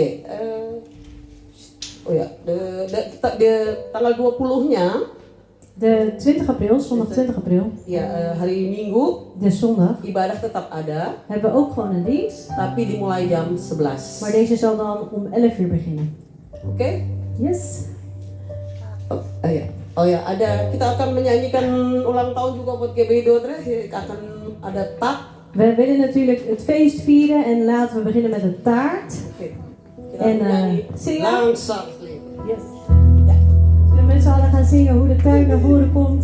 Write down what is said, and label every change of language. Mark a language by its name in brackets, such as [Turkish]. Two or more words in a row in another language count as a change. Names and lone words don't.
[Indonesian] Oh ya, de tanggal 20-nya [Dutch] De 20 april, zondag 20 april, [Indonesian] ya hari Minggu [Dutch] de zondag, [Indonesian] ibadah tetap ada, [Dutch] hebben we ook gewoon een dienst. [Indonesian] tapi dimulai jam 11. [Dutch] Maar deze zal dan om 11 uur beginnen. [Indonesian] Oke? [Dutch] Yes. [Indonesian] Oh ya, kita akan menyanyikan ulang tahun juga buat GBIDO terus akan ada tak. [Dutch] We willen natuurlijk het feest vieren en laten we beginnen met een taart. [Indonesian] Oke. Kita [Dutch] En [Indonesian] nyanyi [Dutch] zingen. [Indonesian] langsung. [Dutch] Yes. Zullen we met z'n allen gaan zingen hoe de taart naar voren komt?